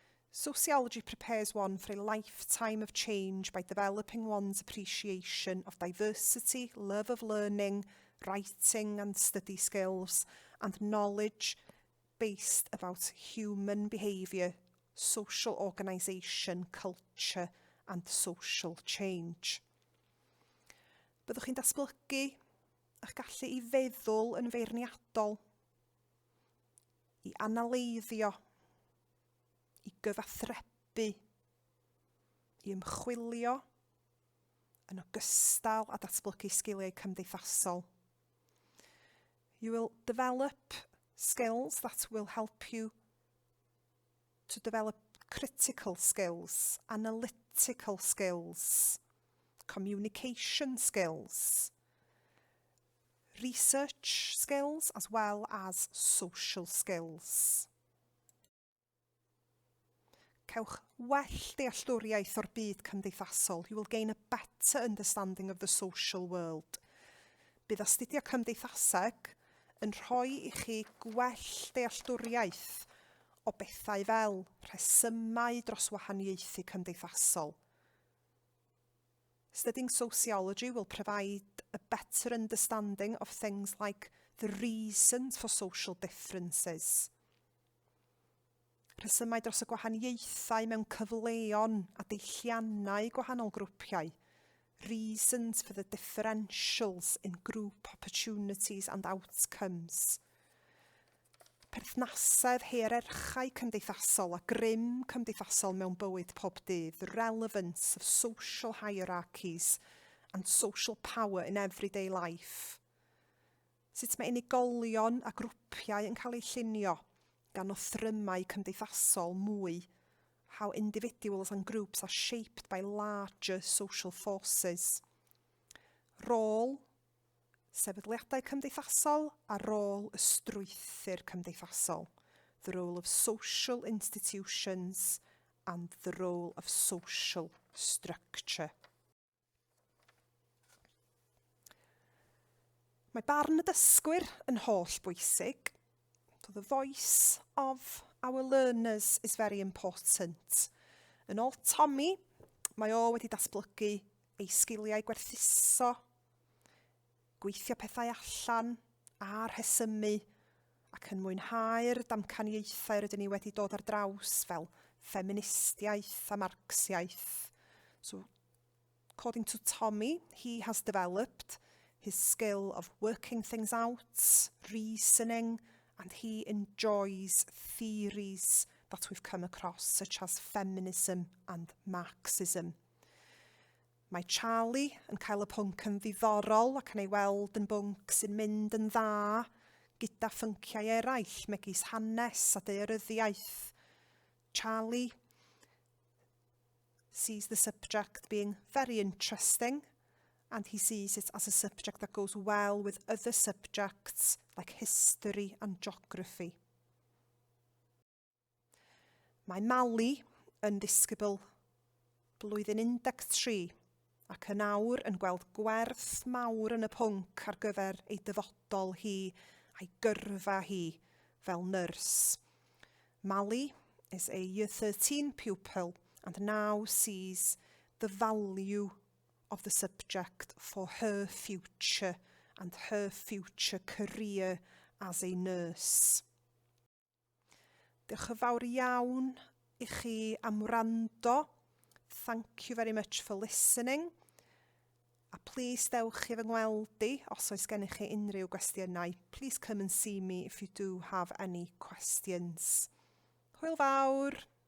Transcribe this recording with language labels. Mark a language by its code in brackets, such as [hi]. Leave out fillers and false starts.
[en] Sociology prepares one for a lifetime of change by developing one's appreciation of diversity, love of learning, writing and study skills, and knowledge based about human behaviour, social organisation, culture and social change. [cy] Byddwch chi'n datblygu eich gallu i feddwl yn feirniadol, i analeiddio, i gyfathrebu, i ymchwilio, yn ogystal a datblygu sgiliau cymdeithasol. [en] You will develop skills that will help you to develop critical skills, analytical skills, communication skills, research skills, as well as social skills. [cy] Cewch well dealltwriaeth o'r byd cymdeithasol. [en] You will gain a better understanding of the social world. [cy] Bydd astudio cymdeithaseg yn rhoi i chi gwell dealltwriaeth o bethau fel rhesymau dros wahaniaethu cymdeithasol. [en] Studying sociology will provide a better understanding of things like the reasons for social differences. [cy] Rhesymau dros y gwahaniaethau mewn cyfleon a deilliannau gwahanol grwpiau. [en] Reasons for the differentials in group opportunities and outcomes. [cy] Perthnasedd hierarchau cymdeithasol a grym cymdeithasol mewn bywyd pob dydd. [en] The relevance of social hierarchies and social power in everyday life. [cy] Sut mae unigolion a grwpiau yn cael eu llunio gan othrymau cymdeithasol mwy. [en] How individuals and groups are shaped by larger social forces. [cy] Rôl, sefydliadau cymdeithasol a rôl y strwythur cymdeithasol. [en] The role of social institutions and the role of social structure. [cy] Mae barn y dysgwyr yn holl bwysig. [en] So the voice of our learners is very important. [cy] Yn ôl Tommy, mae o wedi datblygu ei sgiliau gwerthuso, gweithio pethau allan, a rhesymu, ac yn mwynhau'r damcaniaethau rydyn ni wedi dod ar draws fel ffeministiaeth a Marxiaeth. [en] So, according to Tommy, he has developed his skill of working things out, reasoning, and he enjoys theories that we've come across, such as feminism and Marxism. [cy] Mae Charlie yn cael y pwnc yn ddiddorol ac yn ei weld yn bwnc sy'n mynd yn dda gyda phynciau eraill megis hanes a daearyddiaeth. [en] Charlie sees the subject being very interesting, and he sees it as a subject that goes well with other subjects like history and geography. [cy] Mae Mali yn ddisgybl blwyddyn 13 ac yn awr yn gweld gwerth mawr yn y pwnc ar gyfer ei dyfodol hi a'i gyrfa hi fel nyrs. [en] Mali is a Year 13 pupil and now sees the value of the subject for her future and her future career as a nurse. [cy] Diolch yn fawr iawn I chi am wrando. [en] Thank you very much for listening. [cy] A please dewch I fy ngweld I os oes gennych chi unrhyw gwestiynau. [en] Please come and see me if you do have any questions. [cy] Hwyl fawr!